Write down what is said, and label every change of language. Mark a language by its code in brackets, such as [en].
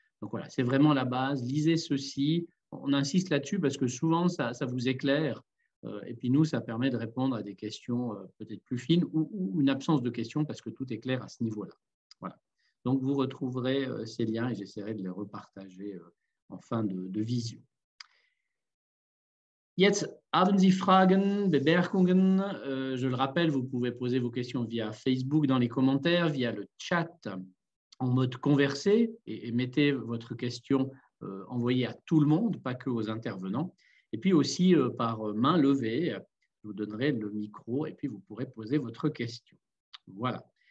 [fr] Donc voilà, c'est vraiment la base. Lisez ceci. On insiste là-dessus parce que souvent, ça vous éclaire. Et puis nous, ça permet de répondre à des questions peut-être plus fines ou une absence de questions parce que tout est clair à ce niveau-là. Voilà. Donc, vous retrouverez ces liens et j'essaierai de les repartager en fin de visio. [de] Jetzt haben Sie Fragen, Bemerkungen. [fr] Je le rappelle, vous pouvez poser vos questions via Facebook dans les commentaires, via le chat en mode conversé et mettez votre question envoyée à tout le monde, pas que aux intervenants. Et puis aussi par main levée, je vous donnerai le micro et puis vous pourrez poser votre question. Voilà.